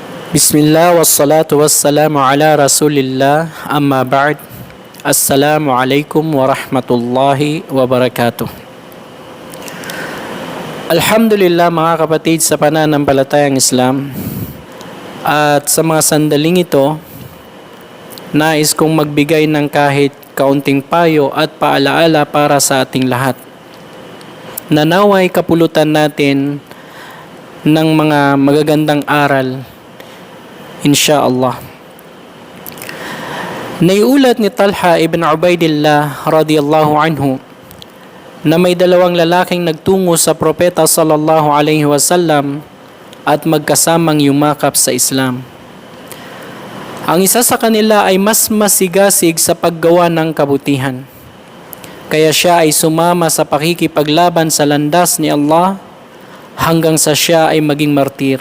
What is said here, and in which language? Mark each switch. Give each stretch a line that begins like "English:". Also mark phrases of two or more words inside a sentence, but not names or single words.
Arabic: بسم الله والصلاة والسلام على رسول الله أما بعد. السلام عليكم ورحمة الله وبركاته.
Filipino: Alhamdulillah mga kapatid sa pananampalatayang Islam, at sa mga sandaling ito, nais kong magbigay ng kahit kaunting payo at paalaala para sa ating lahat. Nanaway kapulutan natin ng mga magagandang aral, insyaallah. Naiulat ni Talha ibn Ubaidillah
Arabic: رضي الله عنه
Filipino: na may dalawang lalaking nagtungo sa propeta
Arabic: صلى الله عليه وسلم
Filipino: at magkasamang yumakap sa Islam. Ang isa sa kanila ay mas masigasig sa paggawa ng kabutihan, kaya siya ay sumama sa pakikipaglaban sa landas ni Allah hanggang sa siya ay maging martir.